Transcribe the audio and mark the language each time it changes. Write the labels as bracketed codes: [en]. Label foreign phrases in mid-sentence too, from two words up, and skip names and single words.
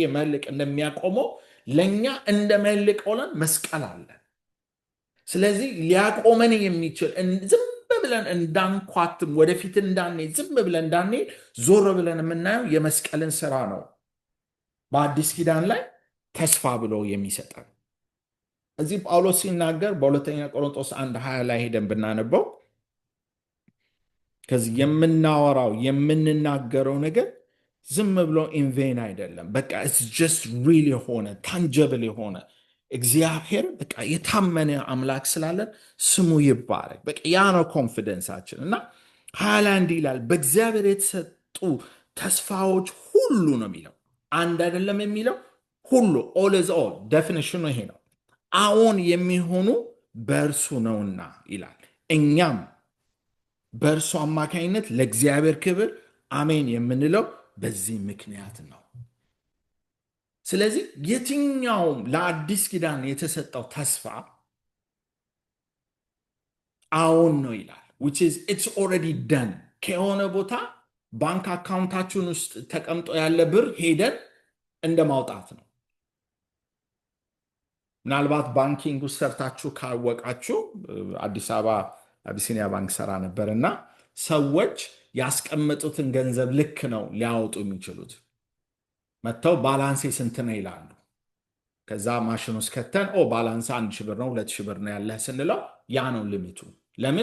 [am] መህልቅ እንደሚያቆመው ለኛ እንደ መህልቅ ሆነን መስቀል አለ። ስለዚህ ሊያቆመን የሚችል ዝም ብለን እንዳንኳትም ወደፊት እንዳንሄድ ዝም ብለን እንዳንሄድ ዞር ብለን የምናየው የመስቀልን ስራ ነው በአዲስ ኪዳን ላይ ተስፋ ብሎ የሚሰጠን። እዚህ ጳውሎስ ሲናገር በሁለተኛ ቆሮንቶስ 1:20 ላይ ሄደን ብናነበው ከዚህ የምናወራው የምንናገረው ነገር ዝም ብሎ ኢንቬን አይደለም። በቃ [en] it's just real [am] የሆነ ታንጀብል የሆነ እግዚአብሔር በቃ የታመነ አምላክ ስላለን ስሙ ይባረክ። በቃ ያ ነው ኮንፊደንሳችን። እና 21 ይላል በእግዚአብሔር የተሰጡ ተስፋዎች ሁሉ ነው የሚለው፣ አንድ አይደለም የሚለው ሁሉ። [en] all is all [am] ዴፊኒሽኑ ይሄ ነው። አዎን የሚሆኑ በእርሱ ነውና ይላል። እኛም በእርሱ አማካኝነት ለእግዚአብሔር ክብር አሜን የምንለው በዚህ ምክንያት ነው። ስለዚህ የትኛውም ለአዲስ ኪዳን የተሰጠው ተስፋ አዎን ነው ይላል። [en] which is it's already done። [am] ከሆነ ቦታ ባንክ አካውንታችን ውስጥ ተቀምጦ ያለ ብር ሄደን እንደ ማውጣት ነው። ምናልባት ባንኪንግ ውስጥ ሰርታችሁ ካወቃችሁ፣ አዲስ አበባ አቢሲኒያ ባንክ ሰራ ነበር እና ሰዎች ያስቀመጡትን ገንዘብ ልክ ነው ሊያወጡ የሚችሉት። መጥተው ባላንሴ ስንት ነው ይላሉ። ከዛ ማሽን ውስጥ ከተን ባላንስ 1,000 ብር ነው 2,000 ብር ነው ያለህ ስንለው ያ ነው ሊሚቱ። ለምን?